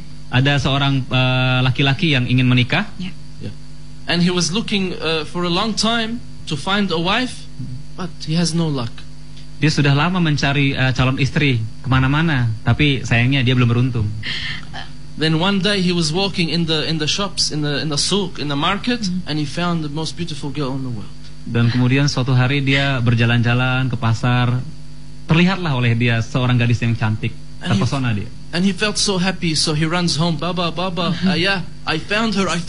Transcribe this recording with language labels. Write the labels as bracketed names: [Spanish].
[Indonesian] Ada seorang laki-laki yang ingin menikah. [English] And he was looking for a long time to find a wife, but he has no luck. [Indonesian] Dia sudah lama mencari calon istri kemana-mana, tapi sayangnya dia belum beruntung. [English] Then one day he was walking in the shops, in the souk, in the market, and he found the most beautiful girl in the world. [Indonesian] Dan kemudian suatu hari dia berjalan-jalan ke pasar, terlihatlah oleh dia seorang gadis yang cantik, terpesona dia. [English] And he felt so happy, so he runs home, Baba, yeah, I found her.